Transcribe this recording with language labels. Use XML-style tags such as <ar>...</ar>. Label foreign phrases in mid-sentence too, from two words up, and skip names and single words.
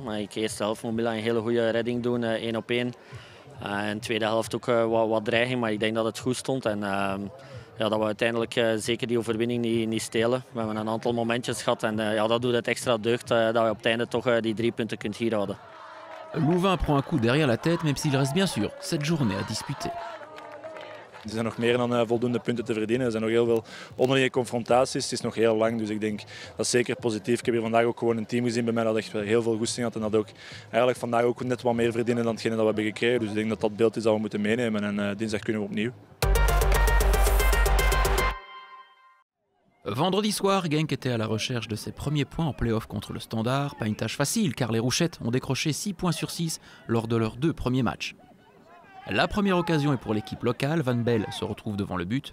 <nl>Maar in de eerste helft moet Milan een hele goede redding doen, 1 op 1. In de tweede helft ook wat dreiging, maar ik denk dat het goed stond. En dat we uiteindelijk zeker die overwinning niet stelen. We hebben een aantal momentjes gehad en dat doet het extra deugd dat je op het einde toch die 3 punten kunt hier houden.</nl> <fr>Louvain prend un coup derrière la tête, même s'il reste bien sûr cette journée à disputer.</fr> <nl>Er zijn nog meer dan voldoende punten te verdienen. Er zijn nog heel veel onderlinge confrontaties. Het is nog heel lang, dus ik denk dat is zeker positief. Ik heb hier vandaag ook gewoon een team gezien bij mij dat echt heel veel goesting had. En dat ook eigenlijk vandaag ook net wat meer verdienen dan hetgene dat we hebben gekregen. Dus ik denk dat dat beeld is dat we moeten meenemen. En dinsdag kunnen we opnieuw.</nl> <fr>Vendredi soir, Genk était à la recherche de ses premiers points en play-off contre le Standard. Pas une tâche facile car les Rouchettes ont décroché 6 points sur 6 lors de leurs 2 premiers matchs. La première occasion est pour l'équipe locale. Van Bell se retrouve devant le but.</fr>